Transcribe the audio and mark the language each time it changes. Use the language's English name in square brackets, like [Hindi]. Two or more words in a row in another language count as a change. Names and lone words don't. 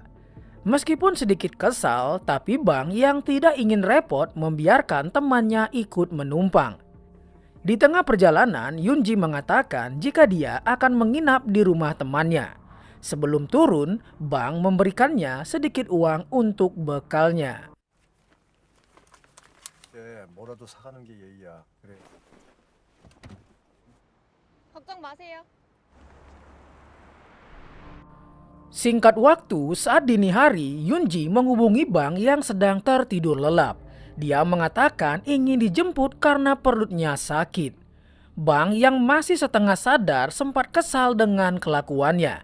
[Indonesian] Meskipun sedikit kesal, tapi Bang yang tidak ingin repot membiarkan temannya ikut menumpang. Di tengah perjalanan, Yunji mengatakan jika dia akan menginap di rumah temannya. Sebelum turun, Bang memberikannya sedikit uang untuk bekalnya. [Korean] 뭐라도 사가는 게 예의야. 그래. 걱정 마세요. [Indonesian] Singkat waktu, saat dini hari, Yunji menghubungi Bang yang sedang tertidur lelap. Dia mengatakan ingin dijemput karena perutnya sakit. Bang yang masih setengah sadar sempat kesal dengan kelakuannya.